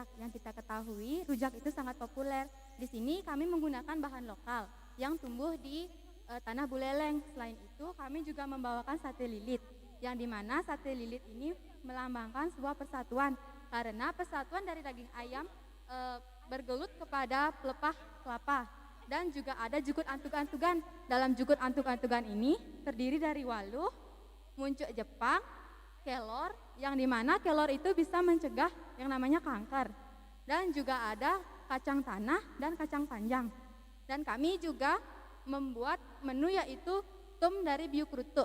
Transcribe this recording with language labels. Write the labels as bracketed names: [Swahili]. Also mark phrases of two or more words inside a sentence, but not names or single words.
[Indonesian] Yang kita ketahui rujak itu sangat populer. Di sini kami menggunakan bahan lokal yang tumbuh di tanah Buleleng. Selain itu kami juga membawakan sate lilit. Yang dimana sate lilit ini melambangkan sebuah persatuan. Karena persatuan dari daging ayam bergelut kepada pelepah kelapa. Dan juga ada jukut antug-antugan. Dalam jukut antug-antugan ini terdiri dari waluh, muncuk Jepang, kelor, yang dimana kelor itu bisa mencegah yang namanya kanker. Dan juga ada kacang tanah dan kacang panjang. Dan kami juga membuat menu yaitu tum dari biuk rutuk.